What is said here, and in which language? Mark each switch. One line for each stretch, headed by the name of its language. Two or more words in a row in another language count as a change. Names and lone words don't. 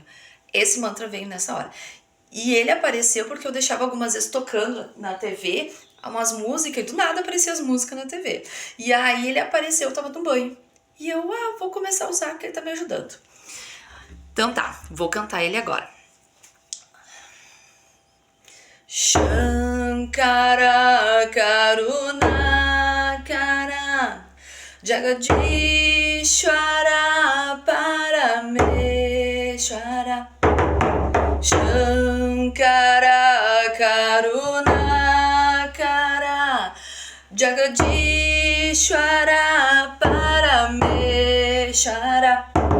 Portuguese: Esse mantra veio nessa hora. E ele apareceu porque eu deixava algumas vezes tocando na TV umas músicas e do nada apareciam as músicas na TV. E aí ele apareceu, eu tava no banho. E eu, vou começar a usar, porque ele tá me ajudando. Então tá, vou cantar ele agora.
Sanskrit: शङ्कर करुणा कर जगदीश्वर परमेश्वर शङ्कर करुणा कर जगदीश्वर परमेश्वर.